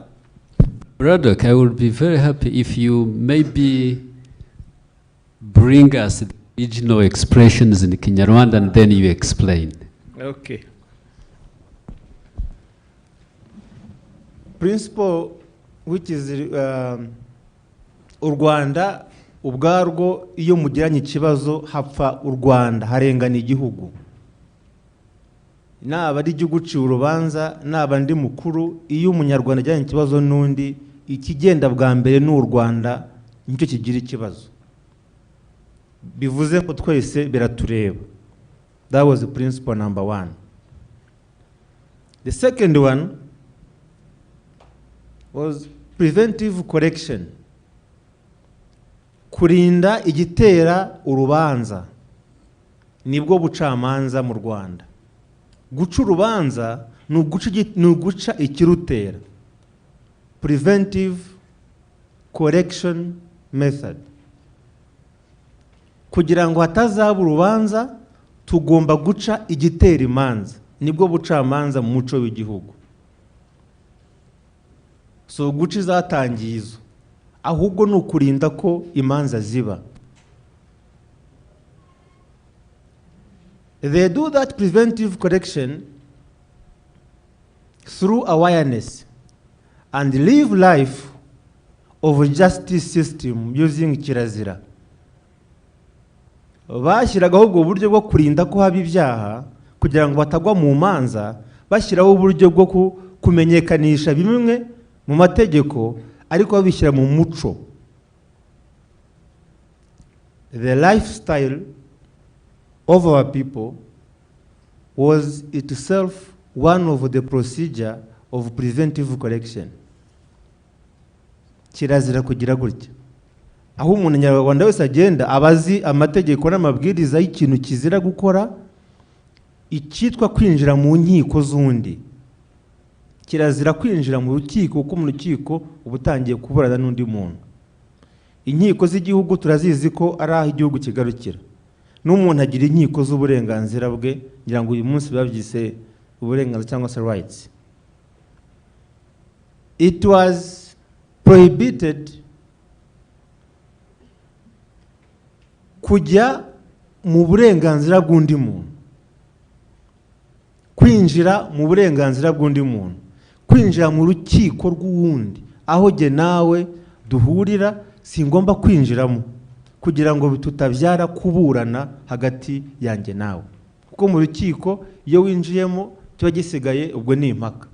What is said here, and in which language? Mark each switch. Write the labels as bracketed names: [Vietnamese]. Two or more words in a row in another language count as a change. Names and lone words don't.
[English] Braddock, I would be very happy if you maybe bring us the regional expressions in Kinyarwanda and then you explain. Okay. Principle which is [Kinyarwanda] u Rwanda ubwarwo iyo mugiranye ikibazo hapfa u Rwanda harengana igihugu. Naba ari igihugu ciye urubanza naba ndi mukuru iyo umunyarwanda ajyanye ikibazo n'undi ikigenda bwa mbere n'u Rwanda nicyo kigira ikibazo. Bivuze ko twese biratureba. [English] That was the principle number 1. The second one was preventive correction. [Kinyarwanda] Kurinda igitera urubanza nibwo bucamanza mu Rwanda. Guca urubanza ni uguca ikirutera. [English] Preventive correction method. [Kinyarwanda] Kugira ngo hatazaba urubanza tugomba guca igitera imanza nibwo bucamanza mu muco w'igihugu. So guca izatangizo ahubwo ni ukurinda ko imanza ziba. [English] They do that preventive correction through awareness and live life of a justice system using kirazira. [Kinyarwanda] Bashyiragaho ubwo buryo bwo kurinda ko haba ibyaha kugira ngo batagwa mu manza, bashyiraho uburyo bwo kumenyekanisha bimwe mu mategeko ariko babishyira mu muco. [English] The lifestyle of our people was itself one of the procedure of preventive correction. [Kinyarwanda] Kirazira kugira gutya. Aho umuntu nyarwanda wese agenda abazi amategeko n'amabwiriza y'ikintu kizira gukora, icyitwa kwinjira mu nkiko z'undi. Kirazira kwinjira mu rukiko kuko mu rukiko ubutangiye kuburana n'undi muntu. Inkiko z'igihugu turazizi ko ari aho igihugu kigarukira. N'umuntu agira inkiko z'uburenganzira bwe, ngira ngo uyu munsi babyise uburenganzira cyangwa se rights. [English] It was prohibited [Kinyarwanda] kujya mu burenganzira bw'undi muntu, kwinjira mu burenganzira bw'undi muntu, kwinjira mu rukiko rw'uwundi aho jye nawe duhurira singomba kwinjiramo kugira ngo tutabyara kuburana hagati yanjye nawe, kuko mu rukiko iyo winjiyemo kiba gisigaye ubwo ni impaka.